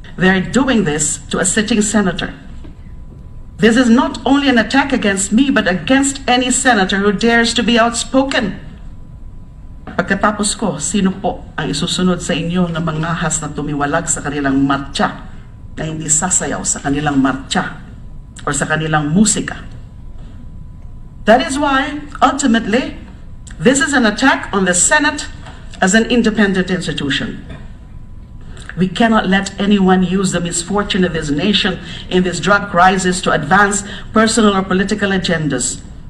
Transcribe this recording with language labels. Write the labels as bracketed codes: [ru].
[en] They're doing this to a sitting senator. This is not only an attack against me, but against any senator who dares to be outspoken. [tl] Pagkatapos ko, sino po ang isusunod sa inyo na mangahas na tumiwalag sa kanilang marcha, na hindi sasayaw sa kanilang marcha or sa kanilang musika? [en] That is why, ultimately, this is an attack on the Senate as an independent institution. We cannot let anyone use the misfortune of this nation in this drug crisis to advance personal or political agendas.